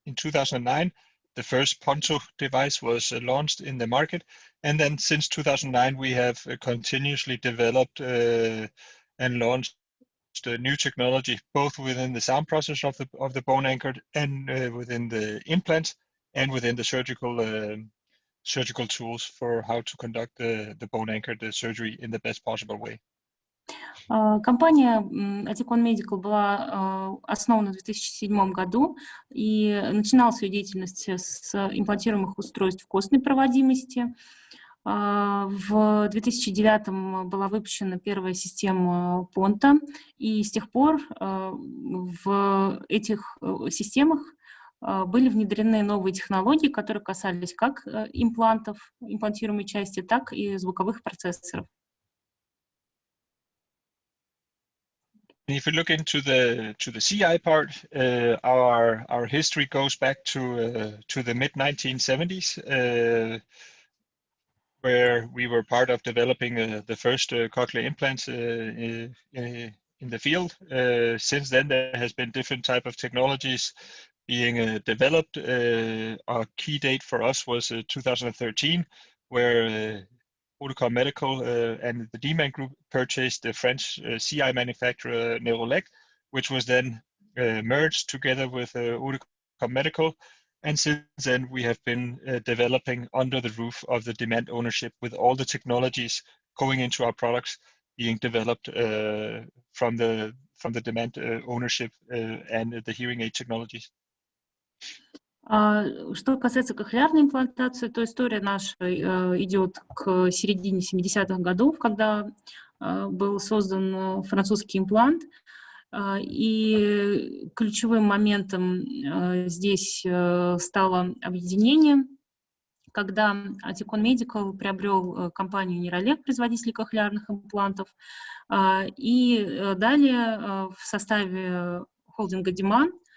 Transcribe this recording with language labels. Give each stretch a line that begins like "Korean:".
English: In 2009, the first Ponto device was launched in the market, and then since 2009 we have continuously developed and launched new technology, both within the sound process of the bone anchored and within the implants and within the surgical tools for how to conduct the bone anchored surgery in the best possible way.
Russian: Компания Oticon Medical была основана в 2007 году и начинала свою деятельность с имплантируемых устройств костной проводимости. В 2009 была выпущена первая система Ponto, и с тех пор в этих системах были внедрены новые технологии, которые касались как имплантов, имплантируемой части, так и звуковых процессоров.
English: If you look into the CI part, our history goes back to the mid-1970s, where we were part of developing the first cochlear implants in the field. Since then, there has been different type of technologies being developed. Our key date for us was 2013, where Oticon Medical and the Demand Group purchased the French CI manufacturer Neuro, which was then merged together with Oticon Medical. And since then, we have been developing under the roof of the Demand ownership, with all the technologies going into our products being developed from the Demand ownership and the hearing aid technologies.
Russian: Что касается кохлеарной имплантации, то история наша идет к середине 70-х годов, когда был создан французский имплант. И ключевым моментом здесь стало объединение, когда Oticon Medical приобрел компанию Neuro, производитель кохлеарных имплантов, и далее в составе холдинга Demand